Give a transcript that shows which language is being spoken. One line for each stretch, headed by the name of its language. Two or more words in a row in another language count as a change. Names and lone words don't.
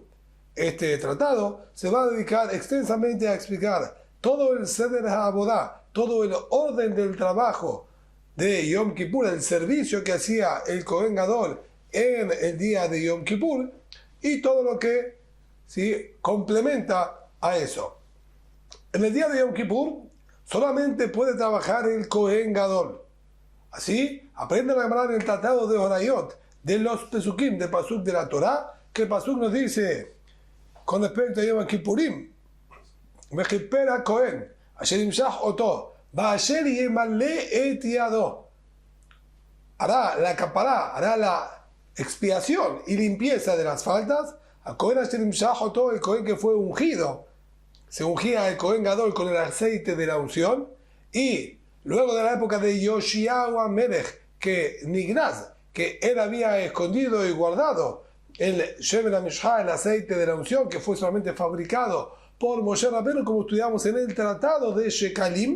Spanish: Este tratado se va a dedicar extensamente a explicar todo el
Hebrew: סדר העבודה,
Spanish: todo el orden del trabajo de Yom Kippur, el servicio que hacía el
Hebrew: כהן גדול
Spanish: en el día de Yom Kippur y todo lo que complementa a eso. En el día de Yom Kippur solamente puede trabajar el
Hebrew: כהן גדול.
Spanish: Así aprenden a llamar el tratado de Horayot, de los Pesukim, de Pasuk de la Torah, que el Pasuk nos dice con respecto a Yom Kippurim:
Hebrew: מכפר הכהן אשר ימשח אתו ואשר ימלא את ידו.
Spanish: Hará la capará, hará la expiación y limpieza de las faltas.
Hebrew: הכהן אשר ימשח אתו,
Spanish: el Kohen que fue ungido. Se ungía el
Hebrew: כהן גדול
Spanish: con el aceite de la unción. Y luego de la época de
Hebrew: יאשיהו המלך,
Spanish: que Nignaz, que él había escondido y guardado el
Hebrew: שמן המשחה,
Spanish: el aceite de la unción, que fue solamente fabricado por Moshe Rabbeinu, como estudiamos en el tratado de Shekalim.